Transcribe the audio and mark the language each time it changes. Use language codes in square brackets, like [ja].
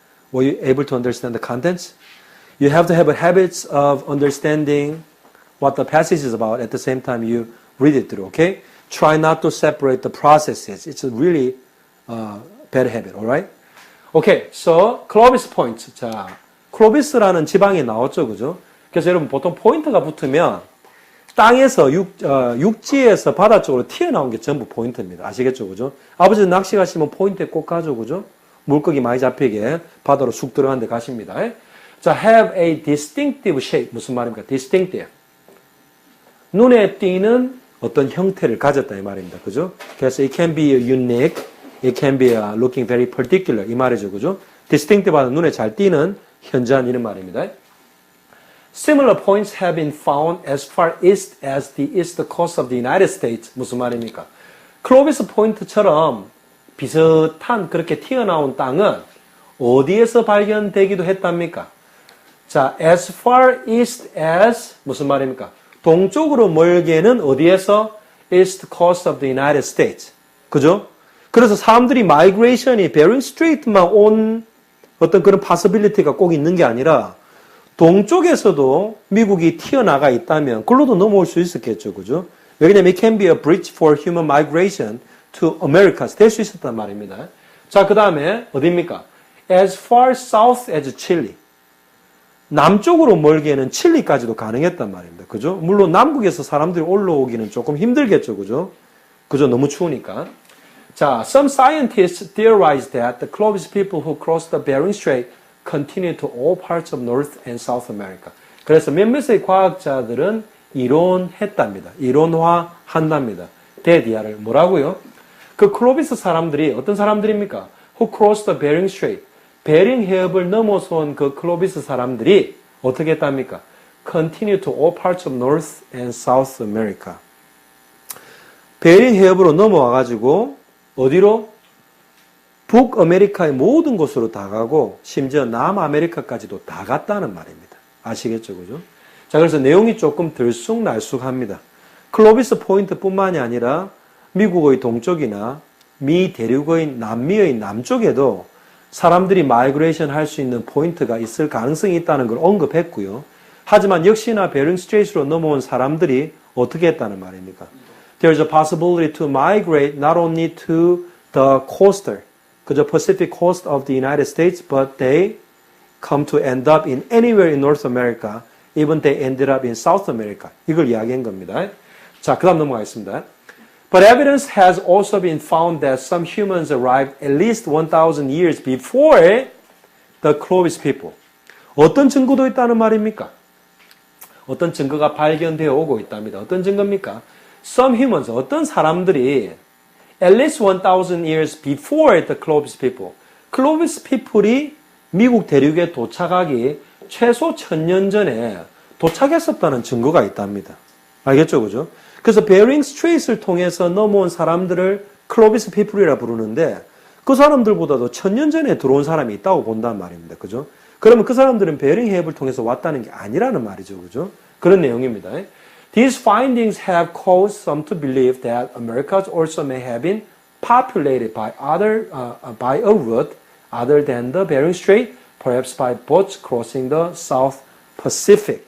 [en] Were you able to understand the contents? You have to have a habit of understanding what the passage is about at the same time you read it through, okay? Try not to separate the processes. It's a really bad habit, alright? Okay, so Clovis points. [ko] 자, 클로비스라는 지방이 나왔죠, 그죠? 그래서 여러분 보통 포인트가 붙으면 땅에서 육지에서 바다 쪽으로 튀어나온 게 전부 포인트입니다. 아시겠죠, 그죠? 아버지 낚시 가시면 포인트에 꼭 가죠, 그죠? 물고기 많이 잡히게 바다로 쑥 들어가는 데 가십니다. [en] 자, have a distinctive shape. [ko] 무슨 말입니까? distinctive. 눈에 띄는 어떤 형태를 가졌다 이 말입니다. 그죠? [en] 그래서 it can be unique, it can be looking very particular [ko] 이 말이죠, 그죠? distinctive는 눈에 잘 띄는 현저한 이런 말입니다. [en] Similar points have been found as far east as the east coast of the United States. [ko] 무슨 말입니까? 클로비스 포인트처럼 비슷한 그렇게 튀어나온 땅은 어디에서 발견되기도 했답니까? [en] 자, as far east as [ko] 무슨 말입니까? 동쪽으로 멀게는 어디에서? [en] East coast of the United States. [ko] 그죠? 그래서 사람들이 migration이 베링 스트레이트만 온 어떤 그런 possibility가 꼭 있는 게 아니라 동쪽에서도 미국이 튀어나가 있다면 그걸로도 넘어올 수 있었겠죠. 그죠? [en] 왜냐면 it can be a bridge for human migration to Americas [ko] 될 수 있었단 말입니다. 자, 그 다음에 어디입니까? [en] As far south as Chile. [ko] 남쪽으로 멀게는 칠리까지도 가능했단 말입니다. 그죠? 물론 남극에서 사람들이 올라오기는 조금 힘들겠죠. 그죠? 그죠? 너무 추우니까. [en] 자, some scientists theorize that the Clovis people who crossed the Bering Strait continue to all parts of North and South America. [ko] 그래서 몇몇의 과학자들은 이론했답니다. 이론화한답니다. 데디아를 뭐라고요? 그 클로비스 사람들이 어떤 사람들입니까? [en] Who crossed the Bering Strait. [ko] 베링 해협을 넘어선 그 클로비스 사람들이 어떻게 했답니까? [en] Continue to all parts of North and South America. [ko] 베링 해협으로 넘어와가지고 어디로? 북아메리카의 모든 곳으로 다 가고 심지어 남아메리카까지도 다 갔다는 말입니다. 아시겠죠? 그죠? 자, 그래서 내용이 조금 들쑥날쑥합니다. 클로비스 포인트뿐만이 아니라 미국의 동쪽이나 미 대륙의 남미의 남쪽에도 사람들이 마이그레이션 할 수 있는 포인트가 있을 가능성이 있다는 걸 언급했고요. 하지만 역시나 베링 스트레이트로 넘어온 사람들이 어떻게 했다는 말입니까? [en] There's a possibility to migrate not only to the coastal, the Pacific coast of the United States, but they come to end up in anywhere in North America, even they ended up in South America. [ko] 이걸 이야기한 겁니다. 자, 그 다음 넘어가겠습니다. [en] But evidence has also been found that some humans arrived at least 1,000 years before the Clovis people. [ko] 어떤 증거도 있다는 말입니까? 어떤 증거가 발견되어 오고 있답니다. 어떤 증거입니까? [en] Some humans, [ko] 어떤 사람들이 [en] at least 1,000 years before the Clovis people. [ko] Clovis people이 미국 대륙에 도착하기 최소 1,000년 전에 도착했었다는 증거가 있답니다. 알겠죠? 그죠? 그래서 베링 스트레이트를 통해서 넘어온 사람들을 클로비스 피플이라 부르는데 그 사람들보다도 1,000년 전에 들어온 사람이 있다고 본단 말입니다. 그죠? 그러면 그 사람들은 베링 해협을 통해서 왔다는 게 아니라는 말이죠. 그죠? 그런 내용입니다. [en] These findings have caused some to believe that Americas also may have been populated by by a route other than the Bering Strait, perhaps by boats crossing the South Pacific.